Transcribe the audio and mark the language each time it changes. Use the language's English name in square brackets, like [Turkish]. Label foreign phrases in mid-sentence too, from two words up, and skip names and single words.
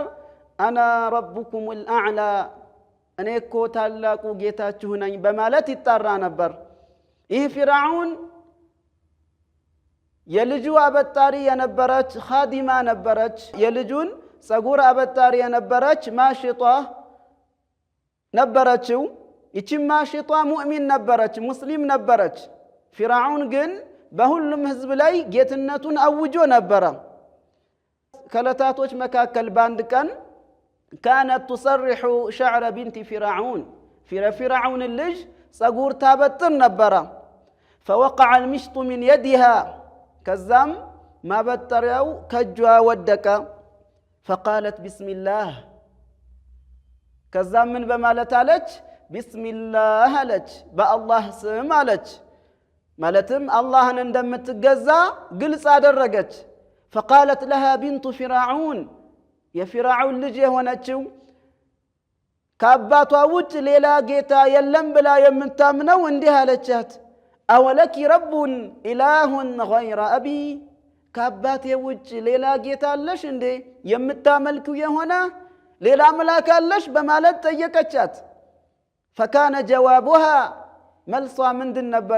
[Arabic] أنا ربكم الأعلى [Amharic] እኔ እኮ ታላቁ ጌታችሁ ነኝ በማለት ይጣራ ነበር። ይህ ፊርዓውን የልጁ አበጣሪ የነበረች ኻዲማ ነበረች። የልጁን ጸጉር አበጣሪ የነበረች ማሽጧ ነበረችው። ይቺ ማሽጧ ሙእሚን ነበረች፣ ሙስሊም ነበረች። ፊርዓውን ግን በሁሉም ህዝብ ላይ ጌትነቱን አውጆ ነበረ። ከለታቶች መካከል ባንድ ቀን [Arabic] كانت تصرح شعر بنت فرعون فرعون اللج [Amharic] ጸጉር ታበጥር ነበረ። [Arabic] فوقع المشط من يدها [Amharic] ከዛም ማበጠሪያው ከጇ ወደቀ። [Arabic] فقالت بسم الله [Amharic] ከዛም ምን በማለት አለች? [Arabic] بسم الله [Amharic] አለች፣ በአላህ ስም አለች። ማለትም አላህን እንደምትገዛ ግልጽ አደረገች። [Arabic] فقالت لها بنت فرعون [Amharic] የፊርዓውን ልጅ የሆነችው ከአባቷ ውጭ ሌላ ጌታ የለም ብላ የምታምነው እንዲህ አለቻት፣ [Arabic] أولكِ ربٌّ إلهٌ غيرُ أبي [Amharic] ከአባቴ ውጭ ሌላ ጌታ አለሽ እንዴ? የምታመልኪው የሆነ ሌላ አምላክ አለሽ በማለት ጠየቀቻት። [Arabic] فكان جوابها [Amharic] መልሷ ምንድን ነበር?